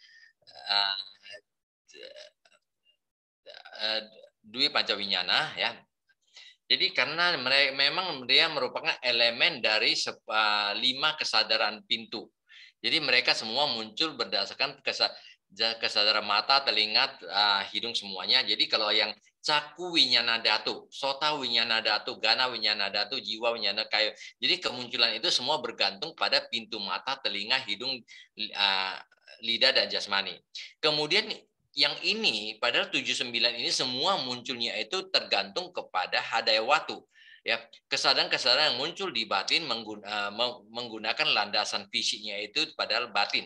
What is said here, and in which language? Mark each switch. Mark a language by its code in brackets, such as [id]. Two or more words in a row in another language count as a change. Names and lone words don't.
[pi] Dwi pancawinyana ya. [id] Jadi karena memang dia merupakan elemen dari 5 kesadaran pintu. Jadi mereka semua muncul berdasarkan kesadaran mata, telinga, hidung semuanya. Jadi kalau yang [pi] caku winyana dhatu, sota winyana dhatu, gana winyana dhatu, jiwa winyana kaya. [id] Jadi kemunculan itu semua bergantung pada pintu mata, telinga, hidung, lidah dan jasmani. Kemudian yang ini padahal 79 ini semua munculnya itu tergantung kepada hadayawatu. Ya, kesadaran-kesadaran yang muncul di batin menggunakan landasan fisiknya itu padahal batin.